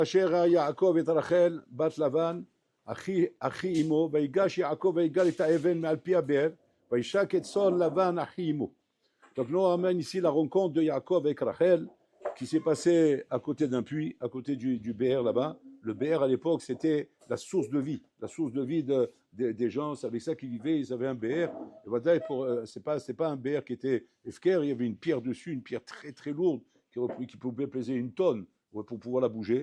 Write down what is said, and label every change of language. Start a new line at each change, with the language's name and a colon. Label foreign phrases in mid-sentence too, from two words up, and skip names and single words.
Hebrew: כאשר ראה יעקב את רחל בת לבן אחי אמו, ויגש יעקב ויגאל את האבן מעל פי הבאר, וישק את צאן לבן אחי אמו.
French: Donc nous on ramène ici la rencontre de Yaakov avec Rachel qui s'est passée à côté d'un puits, à côté du Béer là-bas. Le Béer à l'époque c'était la source de vie des gens, c'est avec ça qu'ils vivaient, ils avaient un Béer. Et voilà, c'est pas un Béer qui était efker, il y avait une pierre dessus, une pierre très très lourde qui pouvait peser une tonne pour pouvoir la bouger.